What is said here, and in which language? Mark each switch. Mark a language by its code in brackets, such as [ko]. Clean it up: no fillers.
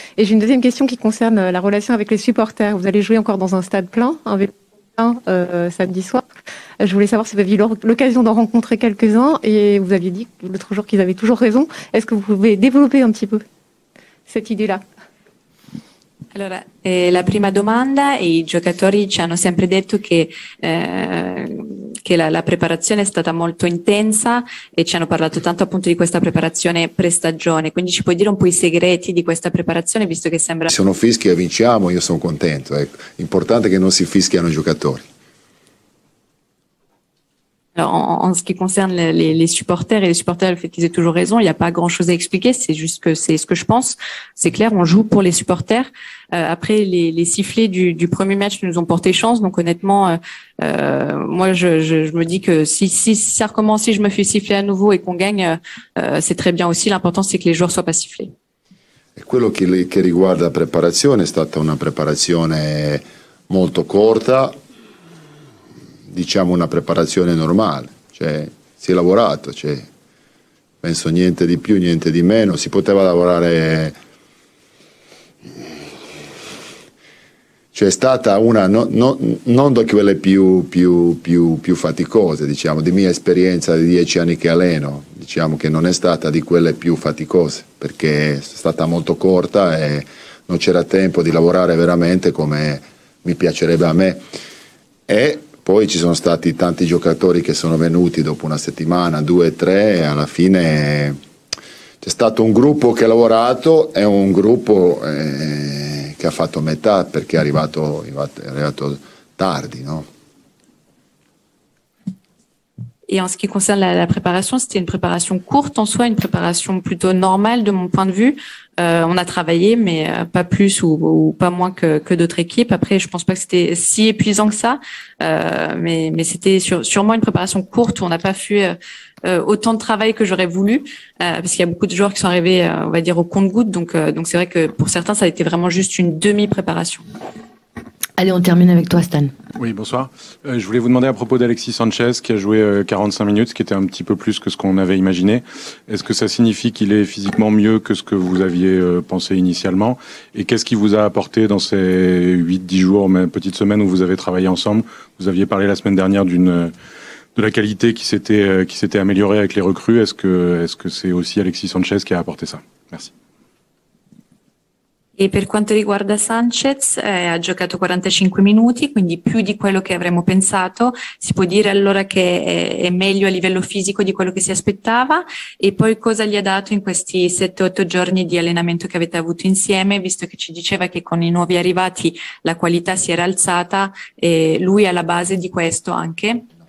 [fr] Et j'ai une deuxième question qui concerne la relation avec les supporters. Vous allez jouer encore dans un stade plein, un vélo plein samedi soir. Je voulais savoir si vous aviez eu l'occasion d'en rencontrer quelques-uns et vous aviez dit l'autre jour qu'ils avaient toujours raison. Est-ce que vous pouvez développer un petit peu cette idée-là? [it] Allora, la prima domanda, i giocatori ci hanno sempre detto che la preparazione è stata molto intensa e ci hanno parlato tanto appunto di questa preparazione pre-stagione, quindi ci puoi dire un po' i segreti di questa preparazione visto che sembra... Se sono fischia e vinciamo io sono contento, ecco. L'importante è che non si fischiano i giocatori. [fr] Alors, en ce qui concerne les supporters et les supporters, le fait qu'ils aient toujours raison, il n'y a pas grand-chose à expliquer. C'est juste que c'est ce que je pense. C'est clair, on joue pour les supporters. Après, les sifflets du premier match nous ont porté chance. Donc honnêtement, moi, je me dis que si ça recommence, si je me fais siffler à nouveau et qu'on gagne, c'est très bien aussi. L'important, c'est que les joueurs soient pas sifflés. [it] E quello che riguarda la preparazione è stata una preparazione molto corta. Diciamo una preparazione normale, cioè si è lavorato, cioè, penso niente di più, niente di meno, si poteva lavorare, cioè è stata una, non da quelle più faticose, diciamo, di mia esperienza di 10 anni che alleno, diciamo che non è stata di quelle più faticose, perché è stata molto corta e non c'era tempo di lavorare veramente come mi piacerebbe a me. E poi ci sono stati tanti giocatori che sono venuti dopo una settimana, 2, 3, e alla fine c'è stato un gruppo che ha lavorato e un gruppo che ha fatto metà perché è arrivato tardi, no? [fr] Et en ce qui concerne la préparation, c'était une préparation courte en soi, une préparation plutôt normale de mon point de vue. On a travaillé, mais pas plus ou pas moins que d'autres équipes. Après, je pense pas que c'était si épuisant que ça, mais c'était sûrement une préparation courte où on n'a pas fait autant de travail que j'aurais voulu, parce qu'il y a beaucoup de joueurs qui sont arrivés, on va dire, au compte-gouttes. Donc c'est vrai que pour certains, ça a été vraiment juste une demi-préparation. Allez, on termine avec toi, Stan. Oui, bonsoir. Je voulais vous demander à propos d'Alexis Sanchez, qui a joué 45 minutes, ce qui était un petit peu plus que ce qu'on avait imaginé. Est-ce que ça signifie qu'il est physiquement mieux que ce que vous aviez pensé initialement? Et qu'est-ce qui vous a apporté dans ces 8-10 jours, même petite semaine où vous avez travaillé ensemble? Vous aviez parlé la semaine dernière de la qualité qui s'était améliorée avec les recrues. Est-ce que c'est aussi Alexis Sanchez qui a apporté ça? Merci. [it] E per quanto riguarda Sanchez, ha giocato 45 minuti, quindi più di quello che avremmo pensato. Si può dire allora che è meglio a livello fisico di quello che si aspettava. E poi cosa gli ha dato in questi 7-8 giorni di allenamento che avete avuto insieme, visto che ci diceva che con i nuovi arrivati la qualità si era alzata, e lui è alla base di questo anche?